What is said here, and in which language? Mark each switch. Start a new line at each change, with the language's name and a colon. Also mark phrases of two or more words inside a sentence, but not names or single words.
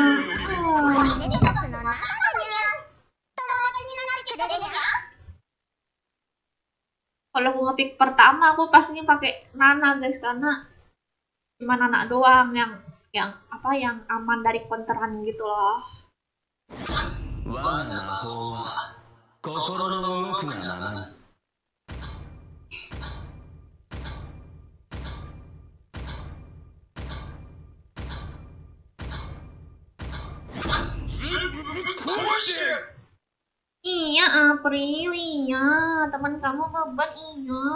Indonesian: Kalau aku ngepick pertama aku pastinya pakai Nana guys, karena cuma Nana doang yang apa yang aman dari counteran gitu loh.
Japanese: 我が魔法は心の動くがままに。
Indonesian: Iya Aprilia, teman kamu beban iya.